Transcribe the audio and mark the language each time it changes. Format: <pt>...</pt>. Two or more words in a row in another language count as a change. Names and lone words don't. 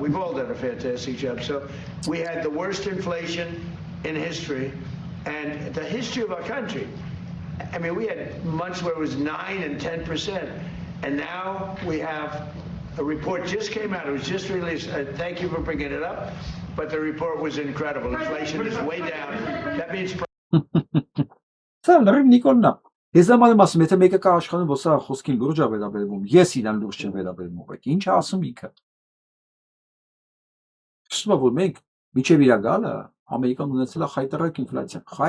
<en>We've all done a fantastic job. So we had the worst inflation in history and the history of our country. I mean, we had months where it was 9 and 10%. And now we have a report just came out. It was just released. Thank you for bringing it up. But the report was incredible. Inflation is way down. That means</en> <hy>Սա լրիվ Նիկոլն է։ Ես նման ասում, եթե մեկը կա աշխանում, որ սա խոսքին լուրջ է վերաբերվում, ես իրան լուրջ չեմ վերաբերվում, բայց ինչ է ասում ինքը։ Հիշում եմ, որ մենք միջև իր գալը Ամերիկան ունեցել է խայտարակ ինֆլյացիա,</hy>